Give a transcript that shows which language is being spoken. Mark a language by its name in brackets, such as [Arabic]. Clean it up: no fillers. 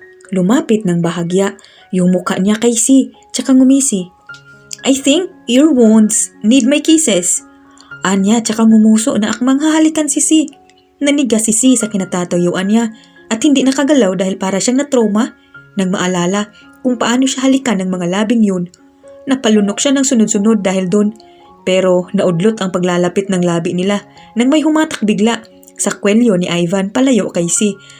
[Filipino] Lumapit ng bahagya yung mukha niya kay C tsaka ngumisi. [English] I think your wounds need my kisses. [Filipino] Anya tsaka ngumuso na akmang hahalikan si C. Nanigas si C sa kinatatayuan niya at hindi nakagalaw dahil para siyang na-trauma nang maalala kung paano siya halikan ng mga labing yun. Napalunok siya ng sunod-sunod dahil doon pero naudlot ang paglalapit ng labi nila nang may humatak bigla sa kwelyo ni Ivan palayo kay C.